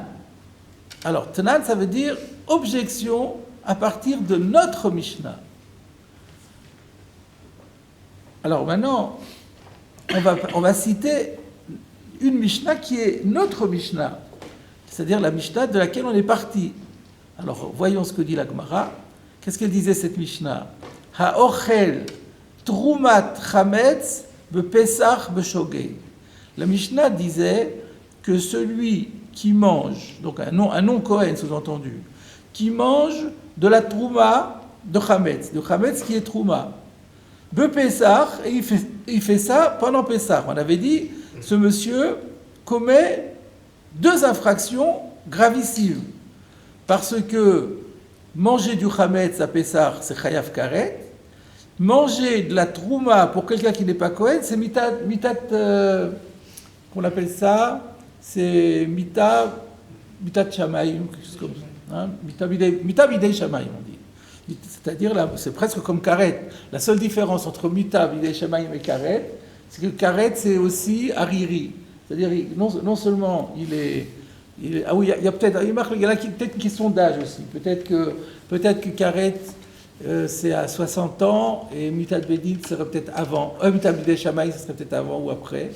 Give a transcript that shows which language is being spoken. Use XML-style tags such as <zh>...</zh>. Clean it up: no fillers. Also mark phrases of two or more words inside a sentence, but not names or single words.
<fr>Alors, Tenan, ça veut dire objection à partir de notre Mishnah. Alors maintenant, on va citer une Mishnah qui est notre Mishnah, c'est-à-dire la Mishnah de laquelle on est parti. Alors, voyons ce que dit la Gemara. Qu'est-ce qu'elle disait, cette Mishnah?</fr> <he>האוכל תרומת חמץ בפסח בשוגג.</he> <fr>La Mishnah disait que celui qui mange, donc un non-Kohen sous-entendu, qui mange de la trouma de chametz qui est trouma, bepesach, et il fait ça pendant Pessah. On avait dit, ce monsieur commet 2 infractions gravissimes. Parce que manger du chametz à Pessah, c'est</fr> <he>חייב כרת.</he> <fr>Manger de la trouma pour quelqu'un qui n'est pas Kohen, c'est mitat qu'on appelle ça, c'est</fr> <he>מיתת שמים,</he> <fr>quelque chose comme ça. Hein?</fr> <he>מיתה בידי שמים,</he> <fr>on dit. C'est-à-dire, là, c'est presque comme karet. La seule différence entre</fr> <he>מיתה בידי שמים</he> <fr>et karet, c'est que karet, c'est aussi hariri. C'est-à-dire, non seulement il est ah oui, il y a peut-être une question d'âge aussi. Peut-être que karet, c'est à 60 ans, et</fr> <he>מיתת בדין</he> <fr>serait peut-être avant.</fr> <he>מיתת בידי שמאי,</he> <fr>ça serait peut-être avant ou après.</fr>